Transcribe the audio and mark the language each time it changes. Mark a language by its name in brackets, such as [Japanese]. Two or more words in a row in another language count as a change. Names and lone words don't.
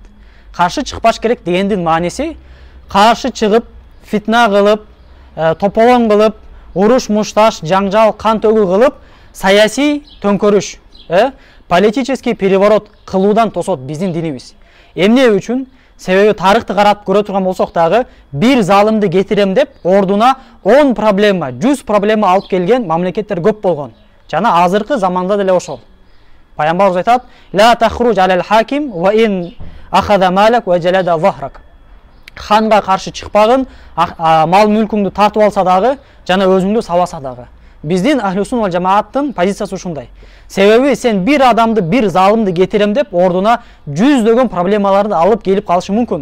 [Kyrgyz] Каршы чыкпаш керек дегендин мааниси каршы чыгып, фитна кылып, тополоң кылып, уруш мушташ, жаңжал, кан төгүү кылып, саясий төңкөрүш, [Russian] политический переворот [Kyrgyz] кылуудан тосот биздин динибиз. Эмне үчүн? Себеби тарыхты карап көрө турган болсок дагы бир залымды кетирем деп ордуна 10 проблема, 100 проблема алып келген мамлекеттер көп болгон. Жана азыркы заманда деле ошол. Пайгамбарыбыз айтат: [Arabic] "لا تخرج على الحاكم وإن أخذ مالك وجلد ظهرك." [Kyrgyz] Ханга каршы чыкпагын, мал мүлкүңдү тартып алса дагы, жана өзүңдү сабаса дагы. Биздин Ахли Сунна вал Жамааттын позициясы ушундай. Себеби сен бир адамды, бир залымды кетирем деп ордуна жүздөгөн проблемаларды алып келип калышы мүмкүн.